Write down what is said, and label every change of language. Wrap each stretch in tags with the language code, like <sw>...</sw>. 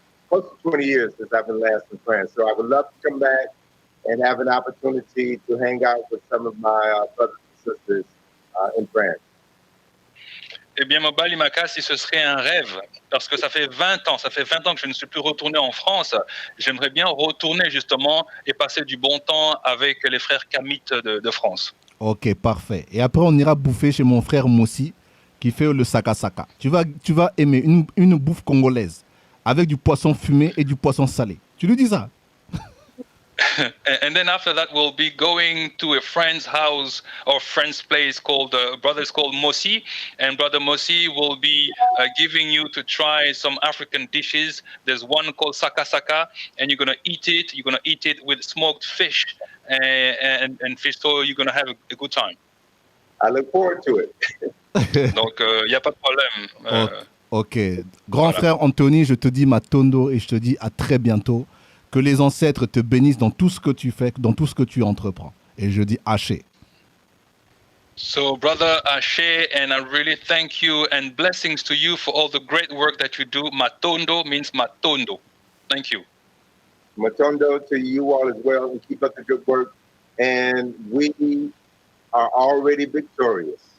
<en>Close to 20 years since I've been last in France. So I would love to come back and have an opportunity to hang out with some of my brothers and sisters in France.</en> <fr>Eh bien, Mobali Makassi, ce serait un rêve, parce que ça fait 20 ans que je ne suis plus retourné en France. J'aimerais bien retourner justement et passer du bon temps avec les frères Kamites de France. Ok, parfait. Et après, on ira bouffer chez mon frère Moussi, qui fait le saka saka. Tu vas aimer une bouffe congolaise, avec du poisson fumé et du poisson salé. Tu lui dis ça?</fr> <en>And then after that, we'll be going to a friend's house or friend's place called brothers called Mosi, and brother Mosi will be giving you to try some African dishes. There's one called saka saka, and you're gonna eat it. You're gonna eat it with smoked fish and fish. So you're gonna have a good time. I look forward to it.</en> <fr>Donc il y a pas de problème. Ok, grand frère Anthony, je te dis Matondo et je te dis à très bientôt. Que les ancêtres te bénissent dans tout ce que tu fais, dans tout ce que tu entreprends. Et je dis Haché.</fr> <en>So, brother Haché, and I really thank you and blessings to you for all the great work that you do. Matondo means Matondo. Thank you. Matondo to you all as well, and keep up the good work. And we are already victorious.</en>